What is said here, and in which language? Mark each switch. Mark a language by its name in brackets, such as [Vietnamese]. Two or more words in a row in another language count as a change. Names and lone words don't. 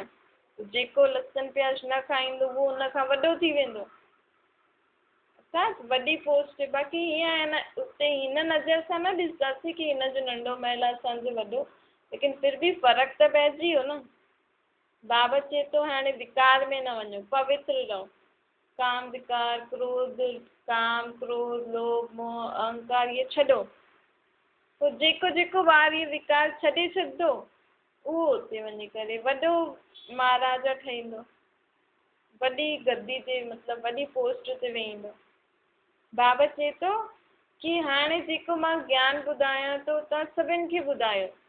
[Sindhi] जेको लसन प्याज न खाईंदो उहो हुनखां वॾो थी वेंदो, असां वॾी पोस्ट। बाक़ी ईअं आहे न, उते हिन नज़र सां न ॾिसंदासीं की हिन जो नंढो महल आहे असांजो वॾो, लेकिन फिर बि फ़र्क़ु त पइजी वियो न। बाबा चए थो हाणे विकार में न वञो, पवित्र रहो। काम विकार, क्रोध, काम क्रोध, लोभ मोह अहंकार इहे छॾो। पोइ जेको जेको ॿार इहे विकार छॾे छॾंदो उहो उते वञी करे वॾो महाराजा ठहींदो, वॾी गद्दी ते मतिलबु वॾी पोस्ट ते वेहींदो। बाबा चए थो कि हाणे जेको मां ज्ञान ॿुधायां थो तव्हां सभिनि खे ॿुधायो।